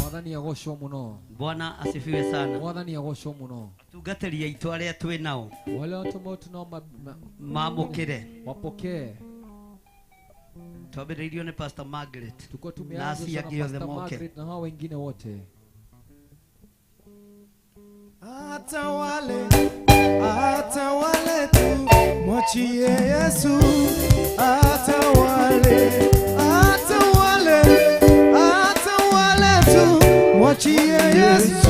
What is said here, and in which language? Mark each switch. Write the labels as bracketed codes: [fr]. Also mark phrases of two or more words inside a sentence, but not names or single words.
[ki] Mwathani agoshwo muno. [sw] Bwana asifiwe sana [ki] Mwathani agoshwo muno. tungatĩria itũ arĩa twĩ nao [sw] Wale watu ambao tunao [ki] mamũkĩre [sw] wapokee. [ki] twambĩrĩirio nĩ Pastor Margaret [sw] Tuko na tumeanza [ki] acia na angĩ othe Pastor moke [sw] Margaret na hao wengine wote. Atawale tu, mwachie Yesu. Atawale tu, mwachie Yesu.